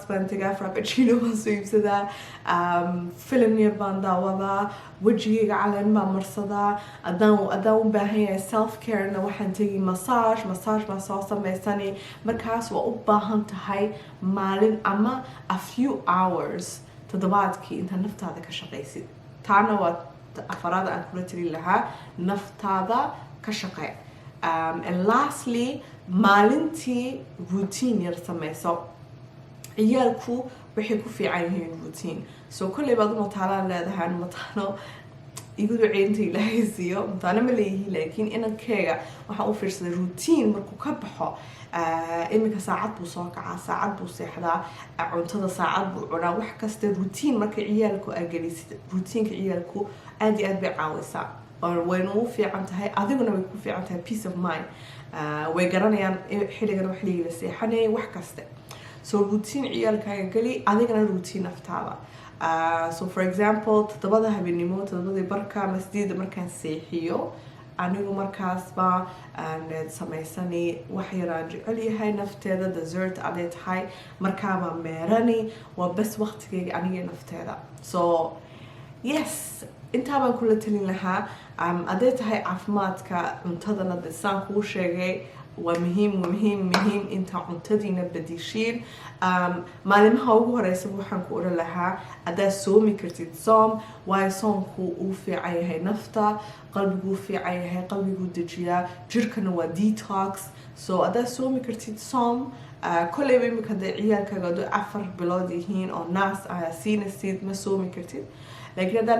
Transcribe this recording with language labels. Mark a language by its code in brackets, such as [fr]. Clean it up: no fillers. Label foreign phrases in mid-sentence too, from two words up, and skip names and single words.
[so] baan tagaa frappuccino baan soo iibsadaa film yar baan daawadaa wajigayga caleen baan marsadaa adaan u baahan yahay [en] self care-na [so] waxaan tegi massage baan soo samaysani markaas waa u baahan tahay maalin ama [en] a few hours [so] toddobaadkii inta naftaada ka shaqaysid taana waa afaraada aan kula talin lahaa naftaada ka shaqee [en] and lastly [so] maalintii routine yar samayso ciyaalku waxay ku fiican yihiin routine so kolley baad uma taalaan leedahay mataano igu duceynta ilaahay siiyo mutaana ma leeyihiin laakiin inankeyga waxaan u fiirsaday routine markuu ka baxo iminka saacad buu soo kacaa saacad buu seexdaa cuntada saacad buu cunaa wax kasta routine marka ciyaalku aa gelisid routiinka ciyaalku aad iyo aad bay caawisaa wayna u fiican tahay adiguna way ku fiican tahay [en] peace of mind [so] way garanayaan xilligan wax la seexanayay wax kasta so routine ciyaalkaaga geli adigana routine naftaada so [en] for example [so] 7 habeenimo 7 barka masjidda markaan seexiyo anigu markaas baa samaysani wax yaraan jecel yahay nafteeda dessert aday tahay markaaba meerani waa bas waqtigeyga aniga nafteeda [en] so yes [so] intaa baan kula talin lahaa aday tahay caafimaadka cuntadana desaan kuu sheegay waa muhiim inta cuntadiina badishiin maalimaha ugu horeysa waxaan ku oran lahaa adaa soomi kartid soom waayo soomku uu fiican yahay nafta qalbigu fiican yahay qalbigu dejiyaa jirkana waa detox so adaa soomi kartid soom kolleyba imika hadee ciyaalkaaga ado 4 bilood yihiin oo naas siinaysid ma soomi kartid laakiin hadaa